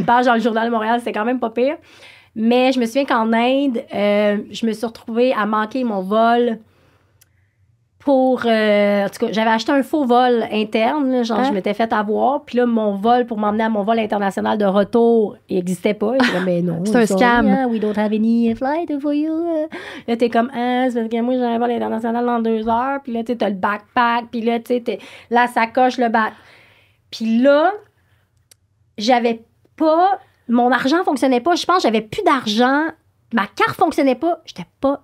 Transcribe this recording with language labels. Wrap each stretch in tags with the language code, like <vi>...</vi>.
<fr>de pages dans le Journal de Montréal, c'est quand même pas pire. Mais je me souviens qu'en Inde, je me suis retrouvée à manquer mon vol pour... en tout cas, j'avais acheté un faux vol interne, là, genre je m'étais fait avoir. Puis là, mon vol, pour m'emmener à mon vol international de retour, il n'existait pas. Je disais, mais non, C'est un</fr> <en>sorry, scam. hein, we don't have any flight for you.</en> <fr>Là, t'es comme, c'est parce que moi, j'ai un vol international dans 2 heures. Puis là, tu sais, t'as le backpack. Puis là, tu sais, la sacoche, le bac. Puis là, j'avais pas... Mon argent fonctionnait pas. Je pense que j'avais plus d'argent. Ma carte fonctionnait pas. J'étais pas...</fr>